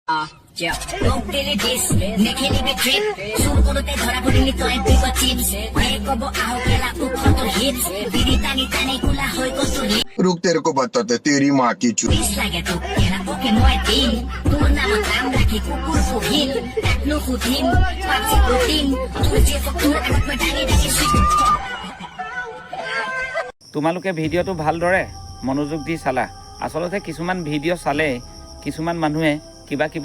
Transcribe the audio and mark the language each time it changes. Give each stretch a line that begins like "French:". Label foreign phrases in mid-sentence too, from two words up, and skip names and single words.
Hindi: रुक तेरे को बताते तेरी माँ की चूड़ी
Assamese: তোমালোকে ভিডিঅ'টো ভালদৰে মনোযোগ দি চালা আসলতে কিছুমান ভিডিঅ' চালে কিছুমান মানুহে কিবা কিবি